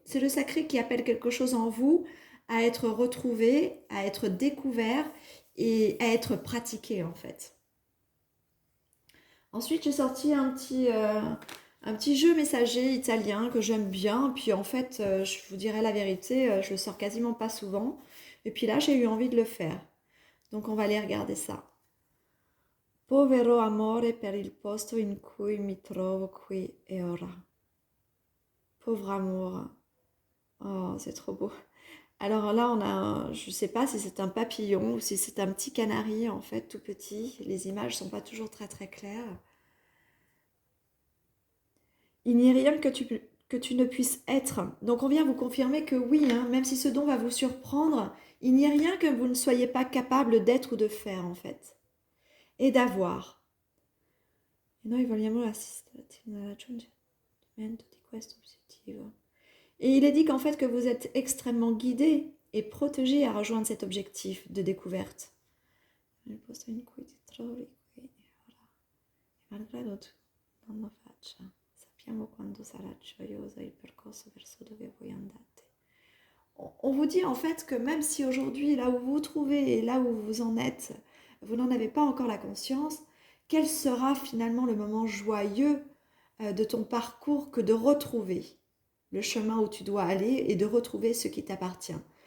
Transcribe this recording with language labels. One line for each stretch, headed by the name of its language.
French: C'est le sacré qui appelle quelque chose en vous à être retrouvé, à être découvert et à être pratiqué en fait. Ensuite, j'ai sorti un petit jeu messager italien que j'aime bien. Puis en fait, je vous dirai la vérité, je le sors quasiment pas souvent. Et puis là, j'ai eu envie de le faire. Donc on va aller regarder ça.
Italian: Povero amore per il posto in cui mi trovo qui e ora.
French: Pauvre amour. Oh, c'est trop beau. Alors là, je ne sais pas si c'est un papillon ou si c'est un petit canari, en fait, tout petit. Les images sont pas toujours très très claires. Il n'y a rien que tu ne puisses être. Donc on vient vous confirmer que oui, hein, même si ce don va vous surprendre, il n'y a rien que vous ne soyez pas capable d'être ou de faire, en fait. Et d'avoir.
Italian: E noi vogliamo assisterti nel raggiungimento di questo obiettivo.
French: Et il est dit qu'en fait que vous êtes extrêmement guidé et protégé à rejoindre cet objectif de découverte.
Italian: Nel posto in cui ti trovi qui e ora. E malgrado tu non lo faccia, sappiamo quanto sarà gioioso il percorso verso dove voi andate.
French: On vous dit en fait que même si aujourd'hui, là où vous vous trouvez et là où vous en êtes, vous n'en avez pas encore la conscience, quel sera finalement le moment joyeux de ton parcours que de retrouver le chemin où tu dois aller et de retrouver ce qui t'appartient.